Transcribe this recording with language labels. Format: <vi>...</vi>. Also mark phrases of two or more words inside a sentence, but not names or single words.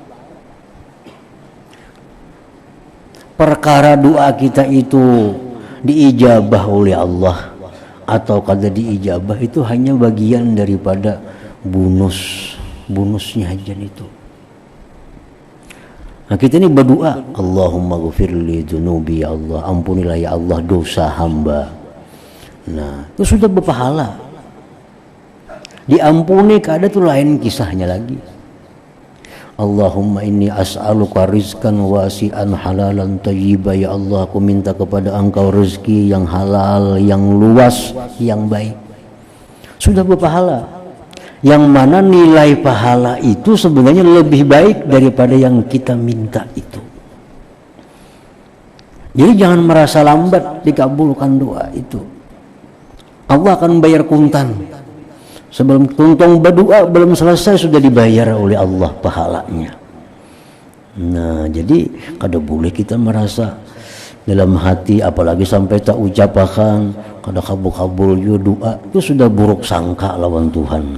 <bjn>Perkara doa kita itu diijabah oleh Allah atau kada diijabah, itu hanya bagian daripada bonusnya aja itu. Nah, kita ini berdoa,</bjn> <ar>Allahumma ghfirli dzunubi,</ar> <id>ya Allah ampunilah ya Allah dosa hamba.</id> <bjn>Nah, itu sudah berpahala. Diampuni kada itu lain kisahnya lagi.</bjn> <ar>Allahumma inni as'aluka rizqan wasi'an halalan thayyiban,</ar> <id>ya Allah aku minta kepada engkau rezeki yang halal, yang luas, yang baik. Sudah berpahala. Yang mana nilai pahala itu sebenarnya lebih baik daripada yang kita minta itu. Jadi jangan merasa lambat dikabulkan doa itu.</id> <bjn>Allah akan bayar kuntan. Sebelum tuntung berdoa belum selesai sudah dibayar oleh Allah pahalanya. Nah, jadi kada boleh kita merasa dalam hati, apalagi sampai tak ucapakan kada kabul-kabul yo doa, itu sudah buruk sangka lawan Tuhan.</bjn>